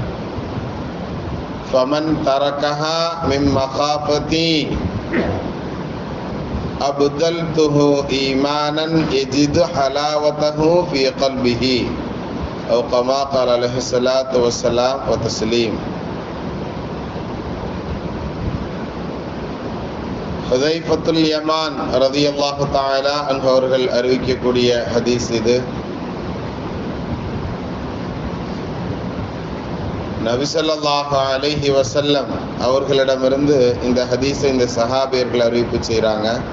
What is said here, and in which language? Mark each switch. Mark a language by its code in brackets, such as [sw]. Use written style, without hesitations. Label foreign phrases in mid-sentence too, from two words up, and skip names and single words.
[ar] فمن تركها من مخافتي أبدلته إيمانا يجد حلاوته في قلبه أو كما قال عليه الصلاة والسلام وتسليم. [ta] ஹுதைஃபத்துல் யமான் [ar] رضي الله تعالى عنه [ta] அவர்கள் அறிவிக்கக்கூடிய ஹதீஸ் இது. நபி [ar] صلى الله عليه وسلم [ta] அவர்களிடமிருந்து இந்த ஹதீஸை இந்த சஹாபியர்கள் அறிவிப்பு செய்கிறாங்க.